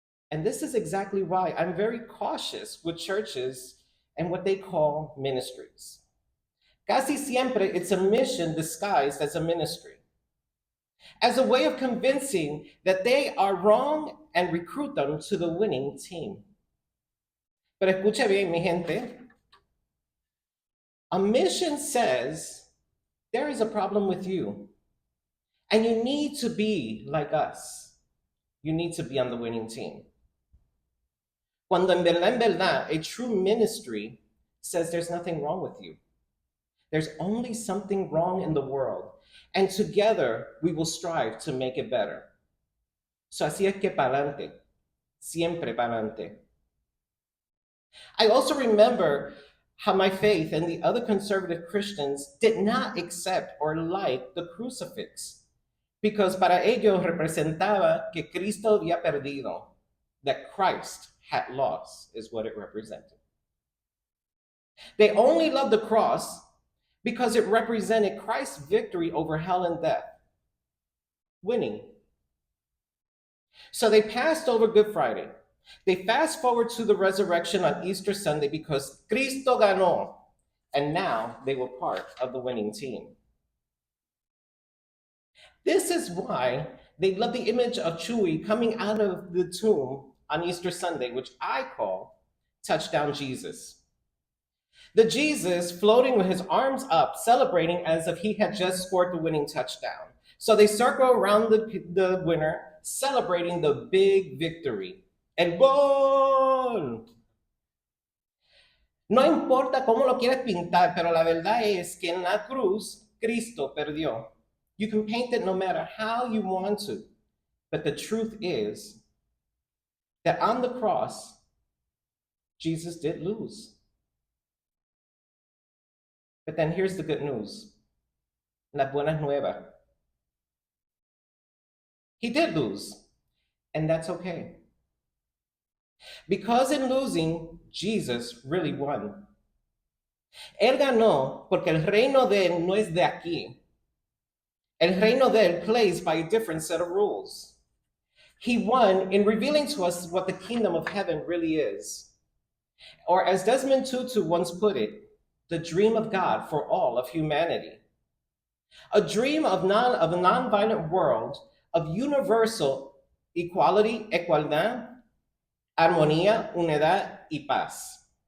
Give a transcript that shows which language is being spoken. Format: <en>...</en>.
<en>And this is exactly why I'm very cautious with churches and what they call ministries.</en> <es>Casi siempre,</es> <en>it's a mission disguised as a ministry, as a way of convincing that they are wrong and recruit them to the winning team.</en> <es>Pero escuche bien, mi gente.</es> <en>A mission says there is a problem with you, and you need to be like us. You need to be on the winning team.</en> <es>Cuando en verdad,</es> <en>a true ministry says there's nothing wrong with you. There's only something wrong in the world, and together we will strive to make it better.</en> <es>So así es que pa'lante, siempre pa'lante.</es> <en>I also remember how my faith and the other conservative Christians did not accept or like the crucifix, because</en> <es>para ellos representaba que Cristo había perdido,</es> <en>that Christ had lost is what it represented. They only loved the cross because it represented Christ's victory over hell and death, winning. So they passed over Good Friday. They fast forward to the resurrection on Easter Sunday because</en> <es>Cristo ganó,</es> <en>and now they were part of the winning team. This is why they love the image of Chewy coming out of the tomb on Easter Sunday, which I call Touchdown Jesus. The Jesus floating with his arms up, celebrating as if he had just scored the winning touchdown. So they circle around the winner, celebrating the big victory.</en> <es>El gol! No importa cómo lo quieres pintar, pero la verdad es que en la cruz, Cristo perdió.</es> <en>You can paint it no matter how you want to, but the truth is that on the cross, Jesus did lose. But then here's the good news,</en> <es>la buena nueva.</es> <en>He did lose, and that's okay. Because in losing, Jesus really won.</en> <es>Él ganó porque el reino de él no es de aquí. El reino de él</es> <en>plays by a different set of rules. He won in revealing to us what the kingdom of heaven really is. Or as Desmond Tutu once put it, the dream of God for all of humanity. A dream of a non-violent world of universal equality,</en> <es>igualdad, armonía, unidad, y paz.</es>